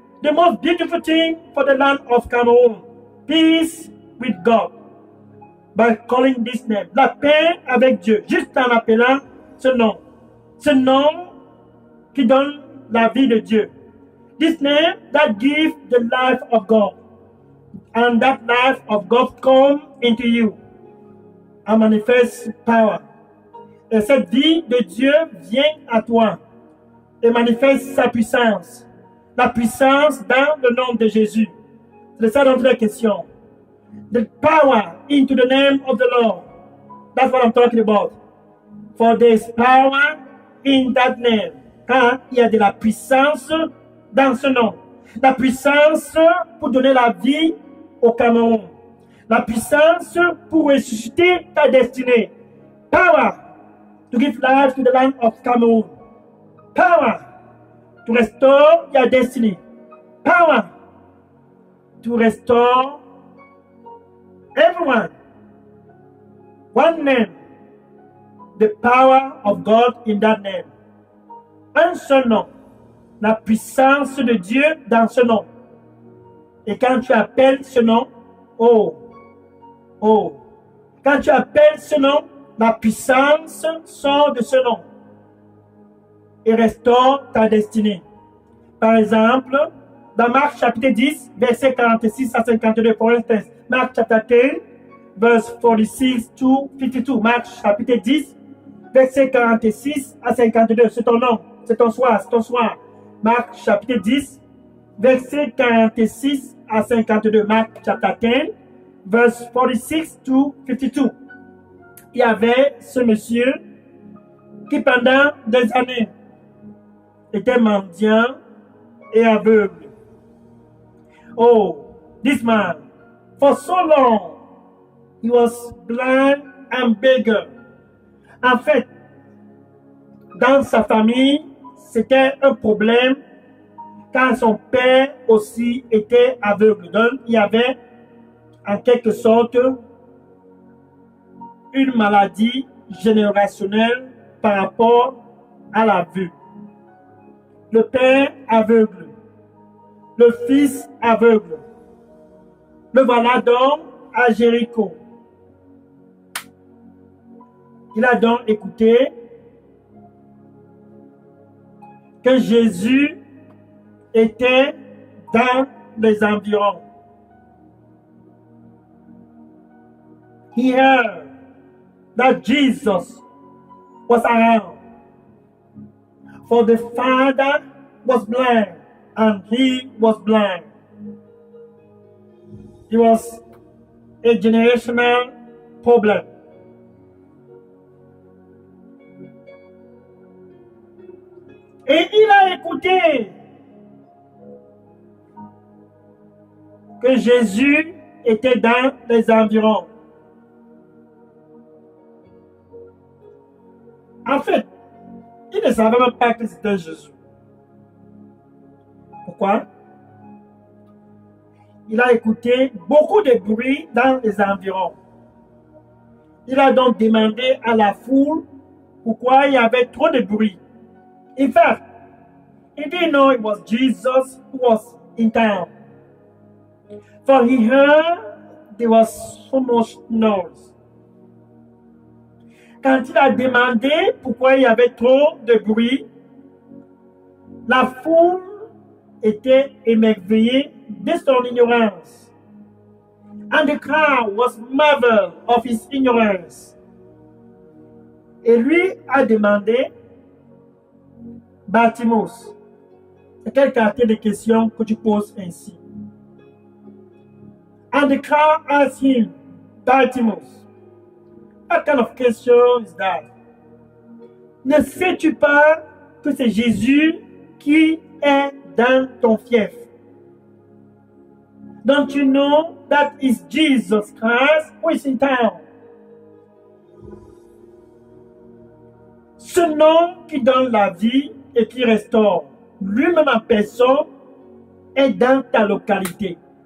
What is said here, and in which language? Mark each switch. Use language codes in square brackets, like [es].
[en] The most beautiful thing for the land of Cameroon, peace with God, by calling this name. [fr] La paix avec Dieu, juste en appelant ce nom. Ce nom qui donne la vie de Dieu. [en] This name that gives the life of God. And that life of God come into you and manifest power. [fr] Et cette vie de Dieu vient à toi et manifeste sa puissance. La puissance dans le nom de Jésus. C'est ça notre question. [en] The power into the name of the Lord. That's what I'm talking about. For there is power in that name. [fr] Car il y a de la puissance dans ce nom. La puissance pour donner la vie au Cameroun. La puissance pour ressusciter ta destinée. [en] Power to give life to the land of Cameroon. Power to restore your destiny. Power to restore everyone. One name. The power of God in that name. [fr] Un seul nom. La puissance de Dieu dans ce nom. Et quand tu appelles ce nom, oh, quand tu appelles ce nom, la puissance sort de ce nom et restaure ta destinée. Par exemple, dans Marc chapitre 10, versets 46 à 52, pour instance, Marc chapitre 10, [en] verse 46 to 52, [fr] Marc chapitre 10, versets 46 à 52, c'est ton nom, c'est ton soir, c'est ton soir. Marc chapitre 10, versets 46 à 52, Marc chapitre 10, [en] verse 46 to 52. [fr] Il y avait ce monsieur qui pendant des années était mendiant et aveugle. [en] Oh, this man, for so long, he was blind and beggar. [fr] En fait, dans sa famille, c'était un problème car son père aussi était aveugle. Donc, il y avait en quelque sorte une maladie générationnelle par rapport à la vue. Le père aveugle, le fils aveugle. Le voilà donc à Jéricho. Il a donc écouté que Jésus était dans les environs. [en] He heard that Jesus was around. For the father was blind and he was blind. It was a generational problem. [fr] Et il a écouté que Jésus était dans les environs. En fait, il ne savait même pas que c'était Jésus. Pourquoi? Il a écouté beaucoup de bruit dans les environs. Il a donc demandé à la foule pourquoi il y avait trop de bruit. [en] In fact, he didn't know it was Jesus who was in town. For he heard there was so much noise. [fr] Quand il a demandé pourquoi il y avait trop de bruit, la foule était émerveillée de son ignorance. [en] And the crowd was marveled of his ignorance. [fr] Et lui a demandé, Bartimaeus, c'est quelle qualité de question que tu poses ainsi? [en] And the crowd asked him, Bartimaeus, what kind of question is that? [fr] Ne sais-tu pas que c'est Jésus qui est dans ton fief? [en] Don't you know that is Jesus Christ who is in town? [fr] Ce nom qui donne la vie et qui restaure, lui-même en personne, est dans ta localité.